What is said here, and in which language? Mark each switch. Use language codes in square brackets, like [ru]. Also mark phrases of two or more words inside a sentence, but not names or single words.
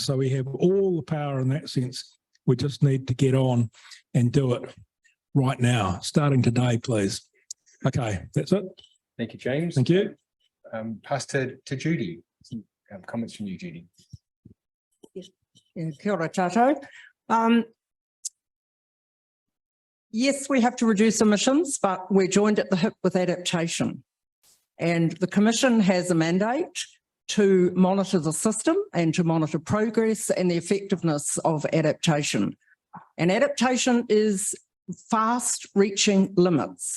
[en] So we have all the power in that sense. We just need to get on and do it right now, starting today, please. Okay, that's it. Thank you, James. Thank you. Pass to Judy. Some comments from you, Judy. Yeah, [mi] kia ora tātou. [en] Yes, we have to reduce emissions, but we're joined at the hip with adaptation. And the Commission has a mandate to monitor the system and to monitor progress and the effectiveness of adaptation. And adaptation is fast reaching limits.